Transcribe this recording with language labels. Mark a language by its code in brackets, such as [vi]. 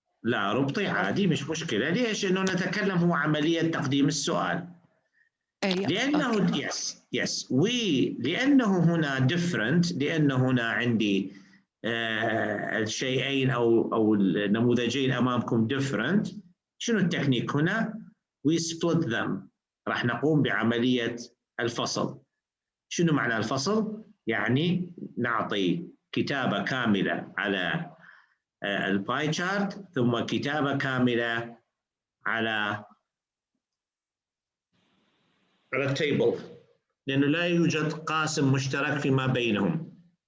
[ar] لا ربطي عادي مش مشكلة. ليش؟ إنه نتكلم هو عملية تقديم السؤال لأنه yes لأنه هنا different لأنه هنا عندي الشيئين أو النموذجين أمامكم different. شنو التكنيك هنا؟ [en] we split them. [ar] راح نقوم بعملية الفصل. شنو معنى الفصل؟ يعني نعطي كتابة كاملة على الباي شارت ثم كتابة كاملة على التيبل لأنه لا يوجد قاسم مشترك فيما بينهم.